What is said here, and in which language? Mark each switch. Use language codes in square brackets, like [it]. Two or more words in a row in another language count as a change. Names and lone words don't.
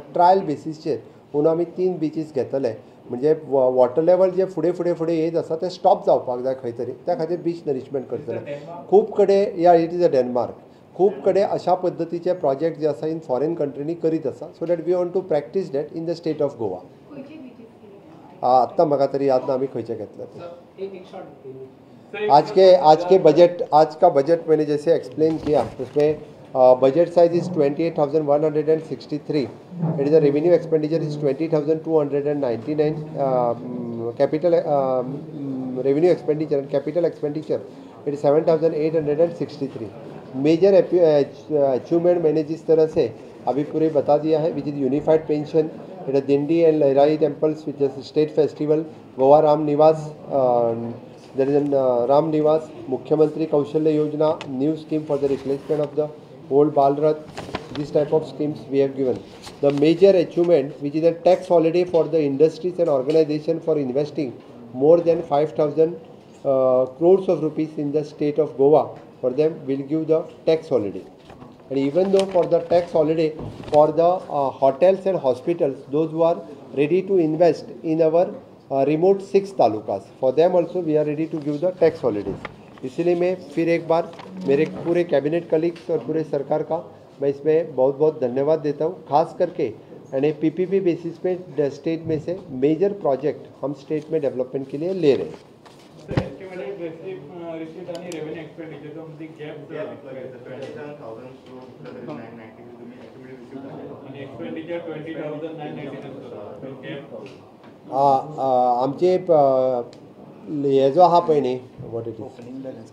[kok] ट्रायल बेसीसचेर म्हणून आमी 3 बीचीस घेतले म्हणजे [en] water level [kok] जे फुडें येत आसा ते स्टॉप जावपाक जाय खंय तरी त्या खातीर [en] beach nourishment [kok] करतले. खूब कडेन [en] it is a Denmark [kok] खूब कडेन अशा पद्दतीचे प्रोजेक्ट जे आसा [en] in foreign countries [kok] करीत आसा [en] so that we want to practice that in the state of Goa. [kok] आत्ता म्हाका तरी याद ना आमी खंयचे घेतले ते. [hi] आज का बजट मैंने जैसे एक्सप्लेन किया उसमें [en] budget size is 28,163. It is a revenue expenditure is 20,299. Capital revenue expenditure and capital expenditure it is 7,863. major achievement [hi] मैंने जिस तरह से अभी पूरे बता दिया है [en] which is unified pension it is Dindi and Lahrai temples which is state festival Goa Ram Niwas there is a Ram Niwas, Mukhyamantri Kaushalya Yojana, new scheme for the replacement of the old Balrath. This type of schemes we have given. The major achievement, which is a tax holiday for the industries and organization for investing more than 5,000 crores of rupees in the state of Goa. For them, we'll give the tax holiday. And even though for the tax holiday for the hotels and hospitals, those who are ready to invest in our remote 6 तालुकास for them also we are ready to give the tax holidays. [hi] इसलिए मैं फिर एक बार मेरे पूरे [en] cabinet colleagues [hi] और पूरे सरकार का मैं इसमें बहुत बहुत धन्यवाद देता हूँ. खास करके यानी [en] PPP basis [hi] पे स्टेट में से [en] major project [hi] हम स्टेट में डेवलपमेंट के लिए ले रहे हैं. [kok] आमचे हे जो आहा पळय न्ही [en] what it is